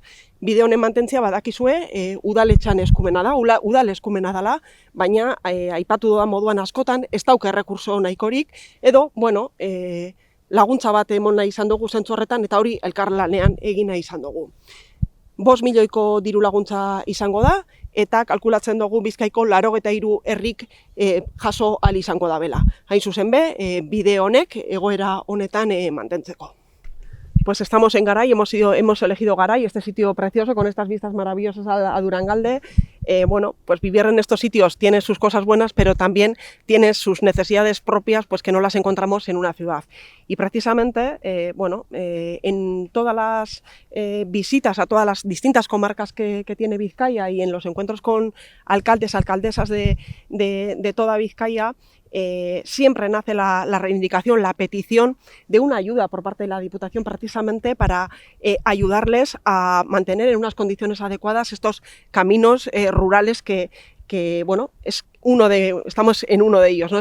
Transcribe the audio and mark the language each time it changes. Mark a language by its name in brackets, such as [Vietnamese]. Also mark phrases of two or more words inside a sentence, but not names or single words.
[Basque] Bide honen mantentzea badakizue, udaletxan eskumena da, udal eskumena dela, baina aipatu doan moduan askotan, ez dauka errekurso nahikorik, edo, laguntza bat emon nahi izan dugu zentzu horretan, eta hori elkarlanean egin nahi izan dugu. 5 milioiko diru laguntza izango da, eta kalkulatzen dugu Bizkaiko 83 herrik jaso ahal izango da bela. Hain zuzen be, bide honek egoera honetan mantentzeko. [Spanish] Pues estamos en Garay, hemos elegido Garay, este sitio precioso con estas vistas maravillosas a Durangalde. Pues vivir en estos sitios tiene sus cosas buenas, pero también tiene sus necesidades propias, pues que no las encontramos en una ciudad. Y precisamente, en todas las visitas a todas las distintas comarcas que tiene Vizcaya y en los encuentros con alcaldes, alcaldesas de toda Vizcaya, siempre nace la reivindicación, la petición de una ayuda por parte de la Diputación precisamente para ayudarles a mantener en unas condiciones adecuadas estos caminos rurales que estamos en uno de ellos, ¿no?